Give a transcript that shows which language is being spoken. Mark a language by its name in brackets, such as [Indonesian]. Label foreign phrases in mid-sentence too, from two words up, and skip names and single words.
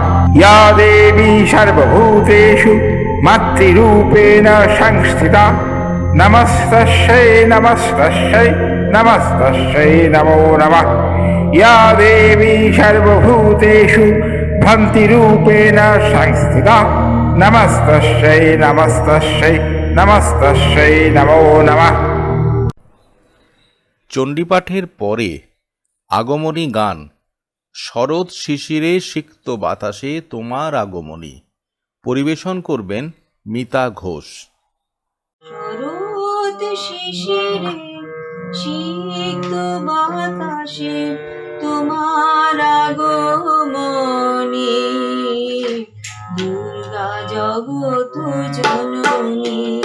[Sanskrit] या देवी सर्वभूतेषु मातृरूपेण संस्थिता नमस्तस्यै नमस्तस्यै नमस्तस्यै नमो नमः। या देवी सर्वभूतेषु भ्रान्तिरूपेण संस्थिता नमस्तस्यै नमस्तस्यै नमस्तस्यै नमो नमः। [Bangla] চণ্ডীপাঠের পরে আগমনী গান শরৎ শিশিরে সিক্ত বাতাসে তোমার আগমনী পরিবেশন করবেন মিতা ঘোষ। শরৎ শিশিরে সিক্ত বাতাসে তোমার আগমনী দুর্গা জগৎ জননী।